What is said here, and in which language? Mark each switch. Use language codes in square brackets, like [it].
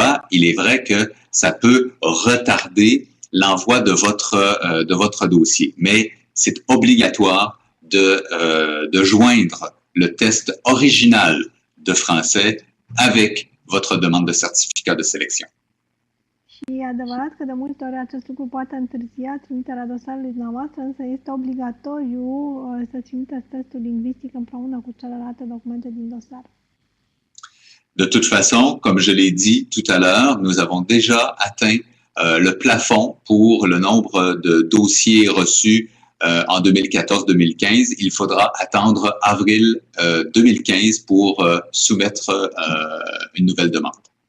[fr] Il est vrai que ça peut retarder l'envoi de votre dossier, mais c'est obligatoire de joindre le test original de français avec votre demande de certificat de sélection. [ro] Și e adevărat că de multe ori acest lucru poate întârzia trimiterea dosarului dumneavoastră, însă este obligatoriu să trimiteți testul lingvistic împreună cu celelalte documente din dosar. [fr] De toute façon, comme je l'ai dit tout à l'heure, nous avons déjà atteint le plafond pour le nombre de dossiers reçus en 2014-2015. Il faudra attendre avril 2015 pour soumettre une nouvelle demande.